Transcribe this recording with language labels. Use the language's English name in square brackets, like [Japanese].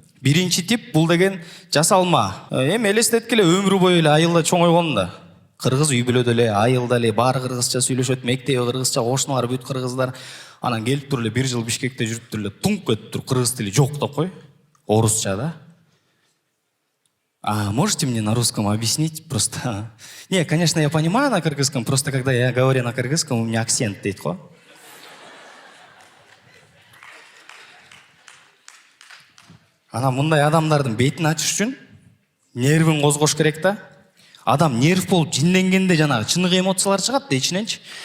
[Kyrgyz] Биринчи тип бул деген жасалма. Эми элестеткиле өмүрү бою эле айылда чоңойгон да. Кыргыз үй бүлөдө эле, айылда эле баары кыргызча сүйлөшөт, мектеби кыргызча, кошуналар бүт кыргыздар. Анан келип туруп эле 1 жыл Бишкекте жүрүп туруп эле тунк өтүп туруп кыргыз тили жок деп кой. Орусча да. [Russian] А можете мне на русском объяснить просто? Не, конечно, я понимаю на кыргызском, просто когда я говорю на кыргызском, у меня акцент [Kyrgyz] дейт го. Ана мындай адамдардын бетин ачыш үчүн нервин козгош керек да. Адам нерв болуп жинленгенде жанагы чыныгы эмоциялар чыгат да ичиненчи.